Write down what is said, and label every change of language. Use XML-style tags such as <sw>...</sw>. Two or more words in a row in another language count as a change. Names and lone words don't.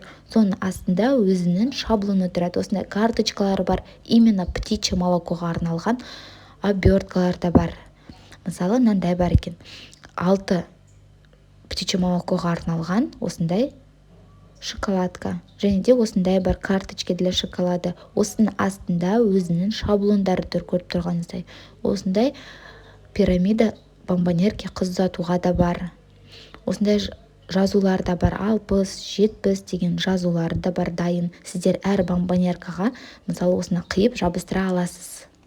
<kk>Соның астында өзінің шаблоны тұрады. Осындай карточкалары бар.</kk> <ru>Именно птичье молокоға</ru> <kk>арналған оберткалар да бар. Мысалы, мынандай бар екен. 6</kk> <ru>птичье молокоға</ru> <kk>арналған осындай шоколадка. Және де осындай бар</kk> <ru>карточки для шоколада.</ru> <kk>Осының астында өзінің шаблондары тұр, көріп тұрғаныңыздай. Осындай пирамида бомбонерке қыз ұзатуға да бар. Осындай жазулар да бар. 60-70 деген жазулар да бар дайын. Сіздер әр бомбонеркаға мысалы осыны қиып жабыстыра аласыз.</kk>